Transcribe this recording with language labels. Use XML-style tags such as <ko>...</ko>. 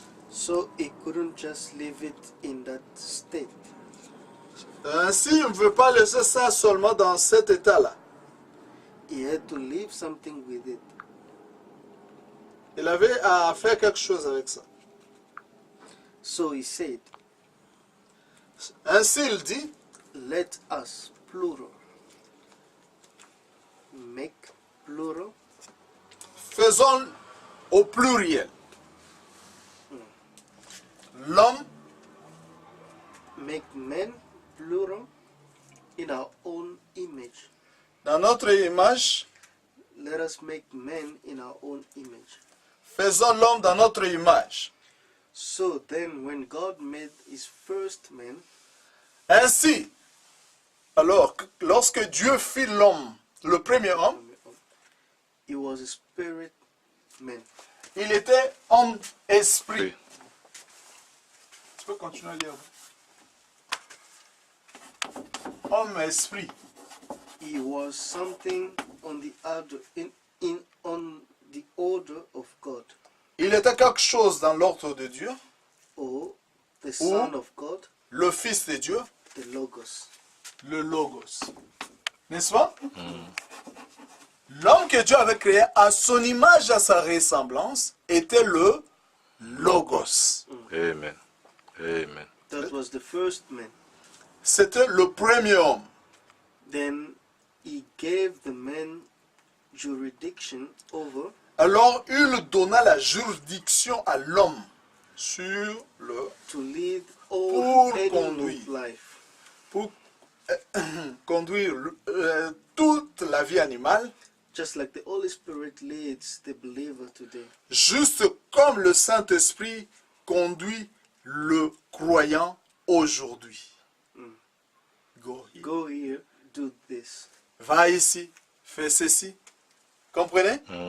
<en>So he couldn't just leave it in that state.</en> <fr>Ainsi, il ne veut pas laisser ça seulement dans cet état-là.</fr> <en>He had to leave something with it.</en> <fr>Il avait à faire quelque chose avec ça.</fr> <en>So he said,</en> <fr>Ainsi, il dit,</fr> <en>let us, plural, make plural,</en> <fr>faisons au pluriel. L'homme,</fr> <en>make men, plural, in our own image.</en> <fr>dans notre image,</fr> <en>Let us make men in our own image.</en> <fr>faisons l'homme dans notre image.</fr> <en>So then, when God made his first man,</en> <fr>Ainsi, alors, lorsque Dieu fit l'homme, le premier homme,</fr> <en>he was a spirit man.</en> <fr>il était homme-esprit. Oui. Tu peux continuer à lire. Homme-esprit.</fr> <en>He was something on the order on the order of God,</en> <fr>Il était quelque chose dans l'ordre de Dieu,</fr> <en>or the Son of God,</en> <fr>le Fils de Dieu,</fr> <en>the Logos.</en> <fr>le Logos. N'est-ce pas? L'homme que Dieu avait créé à son image, à sa ressemblance, était le Logos. Amen. Amen.</fr> <en>That was the first man.</en> <fr>C'était le premier homme.</fr> <en>Then he gave the man jurisdiction over</en> <fr>Alors il donna la juridiction à l'homme sur le</fr> <en>to lead</en> <fr>Pour</fr> <en>all animal</en> <fr>conduire.</fr> <en>life,</en> <fr>pour conduire toute la vie animale,</fr> <en>just like the Holy Spirit leads the believer today.</en> <fr>juste comme le Saint-Esprit conduit le croyant aujourd'hui.</fr> <en>Go here. Go here, do this.</en> <fr>Va ici, fais ceci. Comprenez?</fr>